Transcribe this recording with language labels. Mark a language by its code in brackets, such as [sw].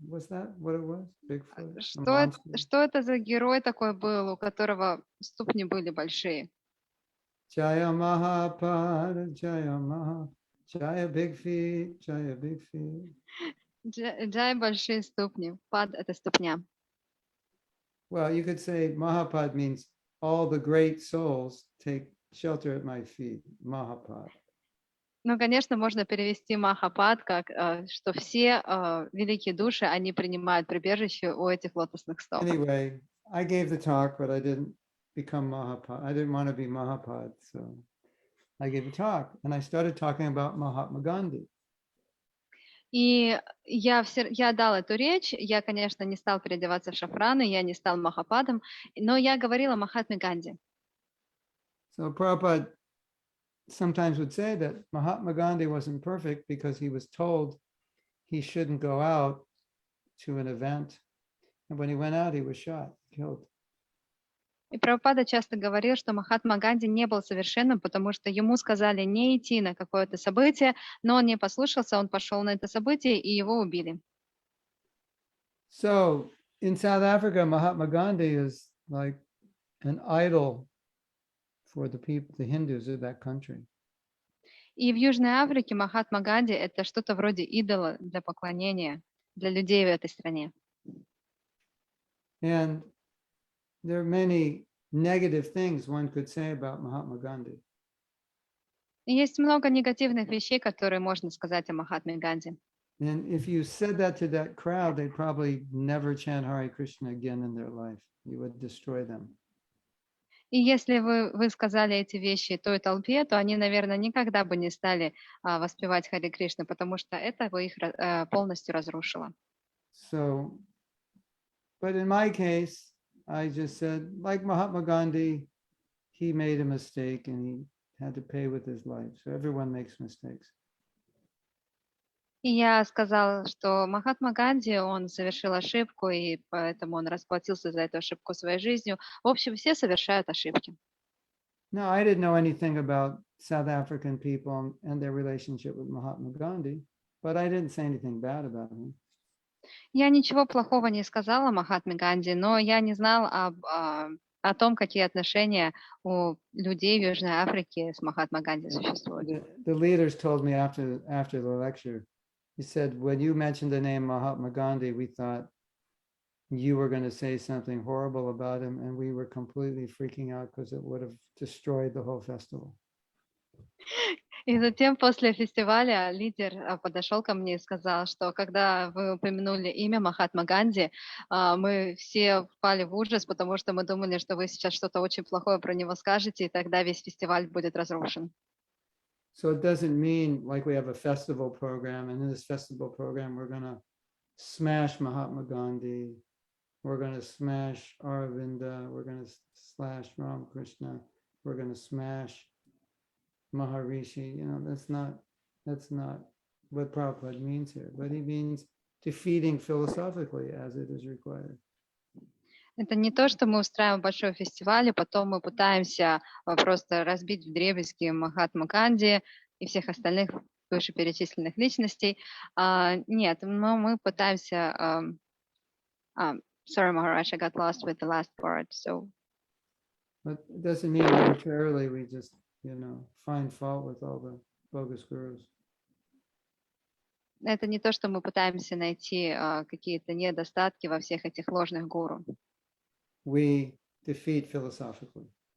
[en] Was that what it was? Bigfoot? [ru] Что это за герой такой был, у которого ступни были большие? [en] Jaya Mahapad, Jaya Maha, Jaya big feet, Jaya big feet. [ru] Джай большие ступни, пад это ступня. [en] Well, you could say Mahapad means all the great souls take shelter at my feet. Mahapad. [ru] Ну, конечно, можно перевести Махапад как, что все великие души, они принимают прибежище у этих лотосных стоп. [en] Anyway, I gave the talk, but I didn't become Mahapad. I didn't want to be Mahapad, so I gave a talk, and I started talking about Mahatma Gandhi. [ru] И я дал эту речь, я, конечно, не стал переодеваться в шафраны, я не стал Махападом, но я говорила о Махатме Ганди. [en] So Prabhupada sometimes would say that Mahatma Gandhi wasn't perfect because he was told he shouldn't go out to an event. And when he went out, he was shot, killed. [ru] И Прабхупада часто говорил, что Махатма Ганди не был совершенным, потому что ему сказали не идти на какое-то событие, но он не послушался, он пошел на это событие, и его убили. [en] So in South Africa, Mahatma Gandhi is like an idol for the people, the Hindus of that country. [ru] И в Южной Африке Махатма Ганди — это что-то вроде идола для поклонения для людей в этой стране. [en] And there are many negative things one could say about Mahatma Gandhi. [ru] И есть много негативных вещей, которые можно сказать о Махатме Ганди. [en] And if you said that to that crowd, they'd probably never chant Hare Krishna again in their life. You would destroy them. [ru] И если вы сказали эти вещи той толпе, то они, наверное, никогда бы не стали воспевать Харе Кришна, потому что это бы их полностью разрушило. [en] So, but in my case, I just said, like Mahatma Gandhi, he made a mistake and he had to pay with his life. So everyone makes mistakes. [ru] И я сказала, что Махатма Ганди, он совершил ошибку, и поэтому он расплатился за эту ошибку своей жизнью. В общем, все совершают ошибки. [en] No, I didn't know anything about South African people and their relationship with Mahatma Gandhi, but I didn't say anything bad about him. [ru] Я ничего плохого не сказала о Махатме Ганди, но я не знала о том, какие отношения у людей в Южной Африке с Махатма Ганди существуют. [en] The leaders told me after the lecture, he said, when you mentioned the name Mahatma Gandhi, we thought you were going to say something horrible about him, and we were completely freaking out because it would have destroyed the whole festival. [ru] И затем после фестиваля лидер подошел ко мне и сказал, что когда вы упомянули имя Махатма Ганди, мы все впали в ужас, потому что мы думали, что вы сейчас что-то очень плохое про него скажете, и тогда весь фестиваль будет разрушен. [en] So it doesn't mean like we have a festival program, and in this festival program, we're going to smash Mahatma Gandhi, we're going to smash Aravinda, we're going to slash Ramakrishna, we're going to smash Maharishi. That's not what Prabhupada means here, but he means defeating philosophically as it is required. [ru] Это не то, что мы устраиваем большой фестиваль, и потом мы пытаемся просто разбить вдребезги Махатму Ганди и всех остальных вышеперечисленных личностей. Нет, мы пытаемся... [en] sorry, Maharaj, I got lost with the last word. So But it doesn't mean arbitrarily we just, find fault with all the bogus gurus. [ru] это не то, что мы пытаемся найти какие-то недостатки во всех этих ложных гуру. [en] We defeat philosophically